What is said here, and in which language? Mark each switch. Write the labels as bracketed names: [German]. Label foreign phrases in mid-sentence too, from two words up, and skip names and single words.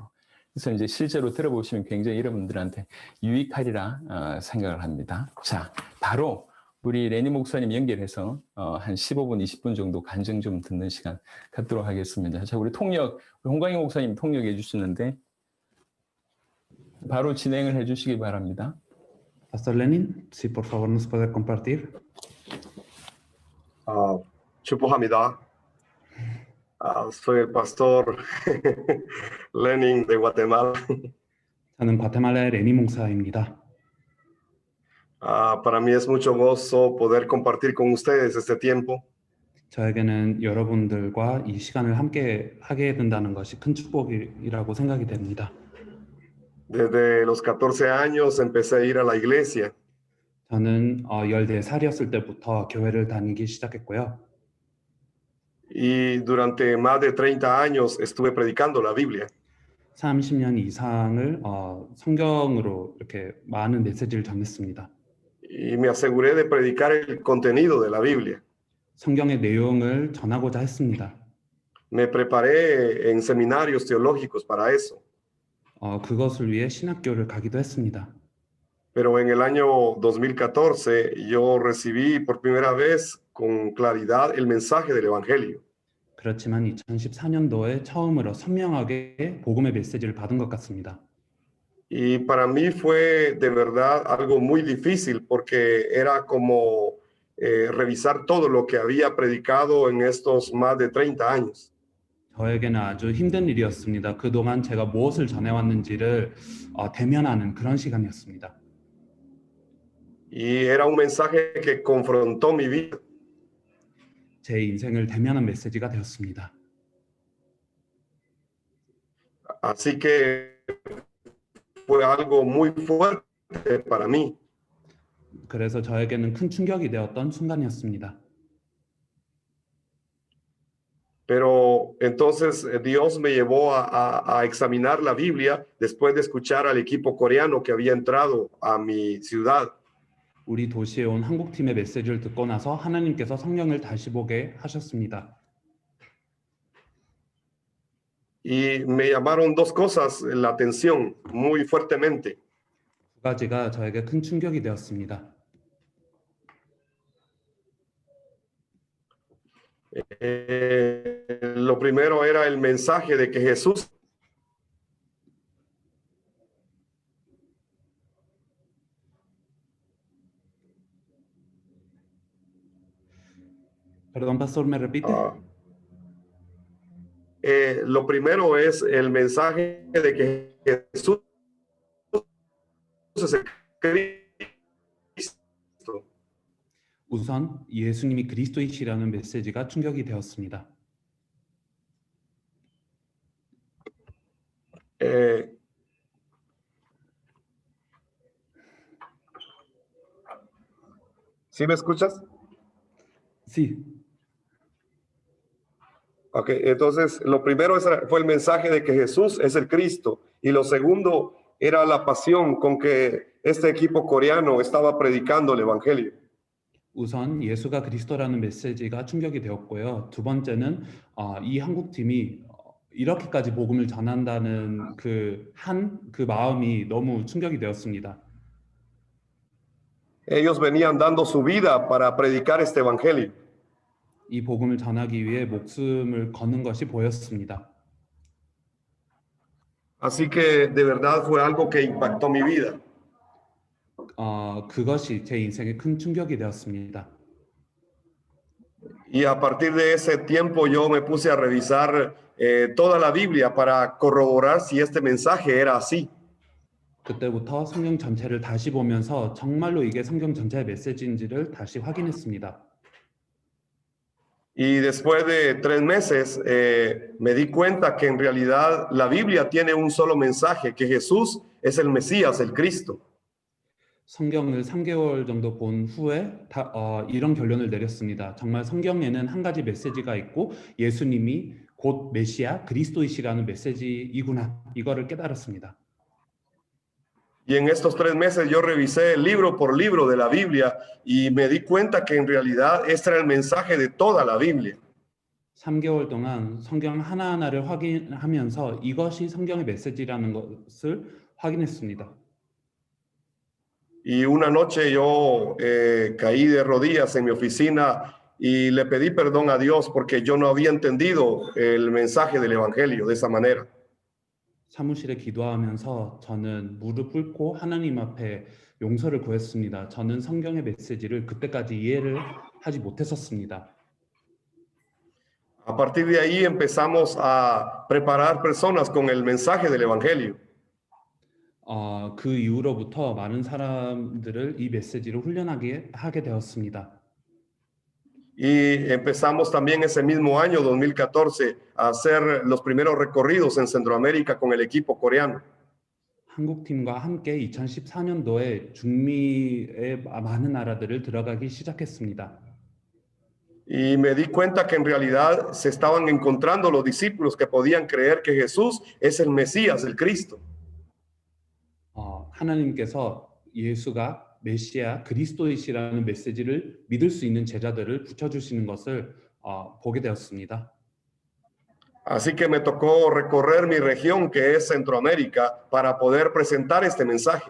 [Korean] 그래서 이제 실제로 들어보시면 굉장히 여러분들한테 유익하리라 생각을 합니다. 자, 바로 우리 레니 목사님 연결해서 한 15분, 20분 정도 간증 좀 듣는 시간 갖도록 하겠습니다. 자, 우리 홍광희 목사님 통역해 주시는데 바로 진행을 해 주시기 바랍니다. [Spanish] Pastor Lenin, si por favor nos puede compartir. [Korean] 축복합니다. [Spanish] Soy el pastor Lenin de Guatemala. [Korean] 저는 과테말라의 레니 목사입니다. [Spanish] Para mí es mucho gozo poder compartir con ustedes este tiempo. [Korean] 저에게는 여러분들과 이 시간을 함께 하게 된다는 것이 큰 축복이라고 생각이 됩니다. [Spanish] Desde los 14 años empecé a ir a la iglesia. [Korean] 저는 14살이었을 때부터 교회를 다니기 시작했고요. [Spanish] Y durante más de 30 años estuve predicando la Biblia. [Korean] 30년 이상을 성경으로 이렇게 많은 메시지를 전했습니다. [Spanish] Y me aseguré de predicar el contenido de la Biblia. [Korean] 성경의 내용을 전하고자 했습니다. [Spanish] Me preparé en seminarios teológicos para eso. [Korean] 그것을 위해 신학교를 가기도 했습니다. [Spanish] Pero en el año 2014 yo recibí por primera vez con claridad el mensaje del Evangelio. [Korean] 그렇지만 2014년도에 처음으로 선명하게 복음의 메시지를 받은 것 같습니다. [Spanish] Y para mí fue de verdad algo muy difícil porque era como revisar todo lo que había predicado en estos más de 30 años. [Korean] 저에게는 아주 힘든 일이었습니다. 그동안 제가 무엇을 전해왔는지를 대면하는 그런 시간이었습니다. [Spanish] Y era un mensaje que confrontó mi vida. [Korean] 제 인생을 대면한 메시지가 되었습니다. [Spanish] Así que fue algo muy fuerte para mí. [Korean] 그래서 저에게는 큰 충격이 되었던 순간이었습니다. [Spanish] Pero entonces Dios me llevó a examinar la Biblia después de escuchar al equipo coreano que había entrado a mi ciudad. [Korean] 우리 도시에 온 한국팀의 메시지를 듣고 나서 하나님께서 성경을 다시 보게 하셨습니다. [Spanish] Y me llamaron dos cosas la atención muy fuertemente. [Korean] 두 가지가 저에게 큰 충격이 되었습니다. [Spanish] Lo primero era el mensaje de que Jesús Perdón, pastor, ¿me repite? Lo primero es el mensaje de que Jesús es el Cristo. [Korean] 우선 예수님이 그리스도이시라는 메시지가 충격이 되었습니다. [Spanish] ¿Sí me escuchas? Sí. Ok, entonces lo primero fue el mensaje de que Jesús es el Cristo y lo segundo era la pasión con que este equipo coreano estaba predicando el Evangelio. [Korean] 우선 예수가 그리스도라는 메시지가 충격이 되었고요. 두 번째는 이 한국팀이 이렇게까지 복음을 전한다는 그 마음이 너무 충격이 되었습니다. [Spanish] Ellos venían dando su vida para predicar este Evangelio. [Korean] 이 복음을 전하기 위해 목숨을 거는 것이 보였습니다. [Spanish] Así que de verdad fue algo que impactó mi vida. [Korean] 그것이 제 인생에 큰 충격이 되었습니다. [Spanish] Y a partir de ese tiempo yo me puse a revisar toda la Biblia para corroborar si este mensaje era así. [Korean] 그때부터 성경 전체를 다시 보면서 정말로 이게 성경 전체의 메시지인지를 다시 확인했습니다. [Spanish] Y después de 3 meses me di cuenta que en realidad la Biblia tiene un solo mensaje, que Jesús es el Mesías, el Cristo. [Korean] 성경을 3개월 정도 본 후에 이런 결론을 내렸습니다. 정말 성경에는 한 가지 메시지가 있고 예수님이 곧 메시아 그리스도이시라는 메시지이구나 이거를 깨달았습니다. [Spanish] Y en estos 3 meses yo revisé libro por libro de la Biblia y me di cuenta que en realidad este era el mensaje de toda la Biblia. [Korean] 3개월 동안 성경 하나하나를 확인하면서 이것이 성경의 메시지라는 것을 확인했습니다. [Spanish] Y una noche yo caí de rodillas en mi oficina y le pedí perdón a Dios porque yo no había entendido el mensaje del Evangelio de esa manera. [Korean] 사무실에 기도하면서 저는 무릎 꿇고 하나님 앞에 용서를 구했습니다. 저는 성경의 메시지를 그때까지 이해를 하지 못했었습니다. [Spanish] A partir de ahí empezamos a preparar personas con el mensaje del Evangelio. [Korean] 그 이후로부터 많은 사람들을 이 메시지를 훈련하게 하게 되었습니다. [Spanish] Y empezamos también ese mismo año, 2014, a hacer los primeros recorridos en Centroamérica con el equipo coreano. [Korean] 한국팀과 함께 2014년도에 중미의 많은 나라들을 들어가기 시작했습니다. [Spanish] Y me di cuenta que en realidad se estaban encontrando los discípulos que podían creer que Jesús es el Mesías, el Cristo. [Korean] 하나님께서 예수가 메시아 그리스도이시라는 메시지를 믿을 수 있는 제자들을 붙여주시는 것을 보게 되었습니다. [Spanish] Así que me tocó recorrer mi región, que es Centroamérica, para poder presentar este mensaje.